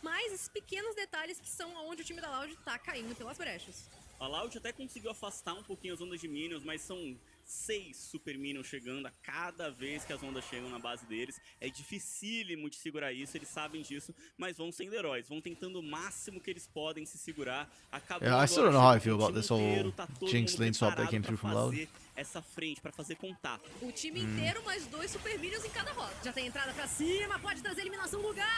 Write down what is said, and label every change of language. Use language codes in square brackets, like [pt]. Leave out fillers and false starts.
[pt] mas esses pequenos detalhes que são onde o time da Loud tá caindo pelas brechas. A Loud até conseguiu afastar um pouquinho as ondas de minions, mas são 6 super minions chegando a cada vez que as ondas chegam na base deles. É dificílimo de segurar isso, eles sabem disso, mas vão sendo heróis, vão tentando o máximo que eles podem se segurar. [en] Yeah, I still don't know how I feel about this whole Jinx lane swap that came through from Loud. [pt] Essa frente pra fazer contato. O time inteiro, mais 2 super minions em cada rota. Já tem entrada pra cima, pode trazer eliminação do lugar.